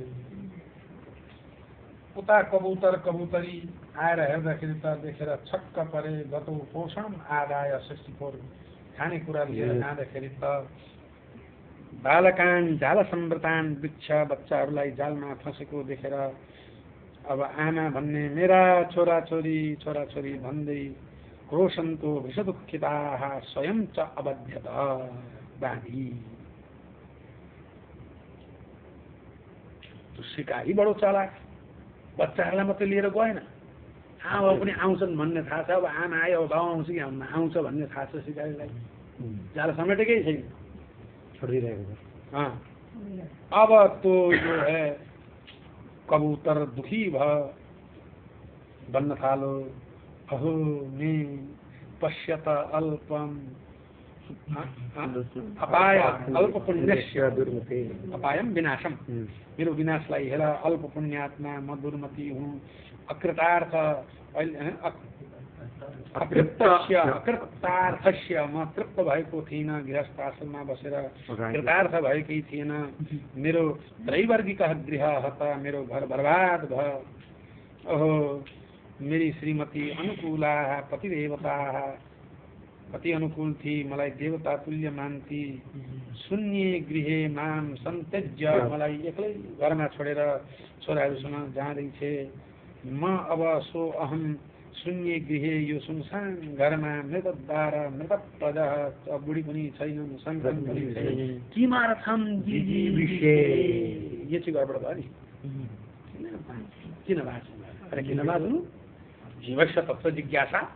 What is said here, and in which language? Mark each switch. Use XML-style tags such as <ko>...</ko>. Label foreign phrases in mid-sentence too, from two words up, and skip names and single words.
<ne>उता कबुतरी आएर हेर्दाखेरि त देखेर छक्क परे।</ne> <sa>गतौ पोषण आदाय</sa> <ne>64, खानेकुरा लिएर जाँदाखेरि त</ne> <sa>बालकान जाल सम्ब्रतान,</sa> <ne>वृक्ष बच्चाहरूलाई जालमा फसेको देखेर अब आमा भन्ने मेरा छोराछोरी भन्दै</ne> <sa>क्रोशन्तो विषदुःखिताः स्वयं च अबध्यत</sa> <ne>बाँधी। शिकारी बडो चालाक, बच्चाहरूलाई मात्रै लिएर गएन, आमा पनि आउँछन् भन्ने थाहा छ। अब आमा आयो, अब बाउ आउँछ कि आउँछ भन्ने थाहा छ शिकारीलाई। जाल समेटेकै छैन, छोडिदिरहेको छ। अब</ne> <hi>तो जो है</hi> <ne>कबूतर दुखी बन्न थालो।</ne> <sa>अहो मे पश्यत अल्पम अपाय अल्प पुण्यस्य दुर्मते अपायम विनाशम</sa> <ne>मेरो विनाशलाई हेर अल्प पुण्यात्मा म दुर्मति हुँ</ne> <sa>अकृतार्थ अकृतार्थस्य</sa> <ne>म तृप्त भएको थिइनँ गृहस्थ आश्रममा बसेर कृतार्थ भएकै थिएन मेरो</ne> <sa>त्रैवर्गिक गृह हत</sa> <ne>मेरो घर बर्बाद भयो ओहो मेरी</ne> <sa>श्रीमती अनुकूला पतिदेवता</sa> <ne>पति अनुकूल थी मलाई देवता तुल्य मान्थी</ne> <sa>शून्य गृहे माम</sa> <ne>सन्त्यज्य मलाई एक्लै घरमा छोडेर छोराहरूसँग जाँदैछे म अब</ne> <sa>सो अहम शून्य गृहे</sa> <ne>यो सुनसान घरमा</ne> <sa>मृतद्वार मृत प्रजा</sa> <ne>बुढी पनि छैनन् सन्तान पनि छैन</ne> <sa>किमर्थम जिजी विषय</sa> <ne>यो चाहिँ गडबड भयो नि किन बाँच्नु अरे किन बाँच्नु</ne> <sa>जीवस्य तत्त्व जिज्ञासा</sa>